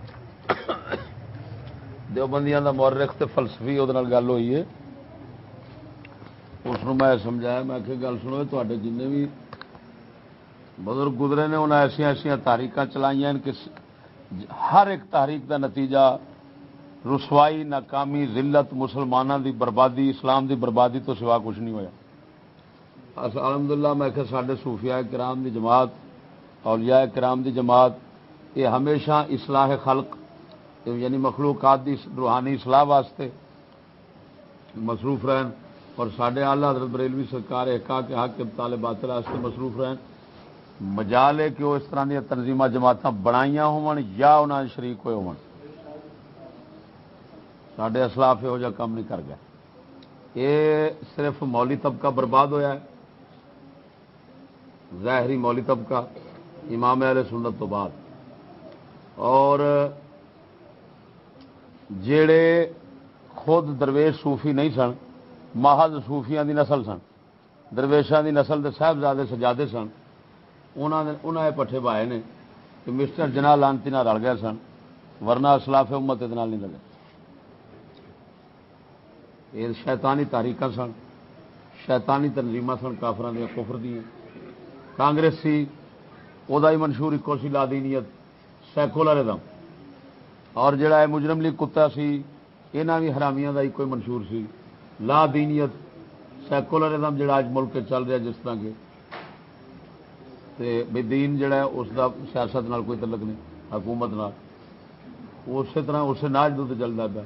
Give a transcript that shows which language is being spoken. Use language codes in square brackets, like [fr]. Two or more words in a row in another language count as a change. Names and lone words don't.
[pa] دیوبندیاں دا مورخ تے فلسفی وہ گل ہوئی ہے، اس میں سمجھایا، میں کہ گل سنو، تے جن بھی بزرگ گزرے نے انہیں ایسا ایسا تحریک چلائی ہیں کہ ہر ایک تحریک دا نتیجہ رسوائی، ناکامی، ذلت، مسلمانوں دی بربادی، اسلام دی بربادی تو سوا کچھ نہیں ہویا۔ الحمدللہ میں کہ ساڈے صوفیاء کرام دی جماعت، اولیاء کرام دی جماعت، یہ ہمیشہ اصلاح خلق یعنی مخلوقات دی روحانی اصلاح واسطے مصروف رہن، اور ساڈے اعلی حضرت بریلوی سرکار احقاق کے حق ابطال باطل واسطے مصروف رہن۔ مجال ہے کہ وہ اس طرح دی تنظیمات جماعتاں بنائیاں ہون یا انہاں شریک ہوئے ہون، ساڈے اسلاف یہو جہا کام نہیں کر گئے۔ یہ صرف مولی طبقہ برباد ہویا ہے، ظاہری مولی طبقہ امام اہل سنت تو بعد، اور جڑے خود درویش صوفی نہیں سن، محض صوفیاں دی نسل سن، درویشاں دی نسل دے صاحبزادے سجادے سن، انہاں پٹھے پائے نے کہ مسٹر جناح لانتی نال رل گئے سن، ورنہ اسلاف امت ادھر نہیں لگے۔ یہ شیطانی تحریکاں سن، شیطانی تنظیماں سن، کافراں دیا، کفر دیاں۔ کانگریس سی وہ ہی منشور ایکو سی، لا دینیت، سیکولرزم، اور جڑا ہے مجرم لیگ کتا سی، یہاں بھی حرامیاں دا ہی کوئی منشور سی، لا دینیت، سیکولرزم جڑا اج ملک چل رہا جس طرح کے بے دین جڑا ہے اس دا سیاست نال کوئی تعلق نہیں، حکومت نال اسی طرح اسے ناج دودھ چلتا پیا۔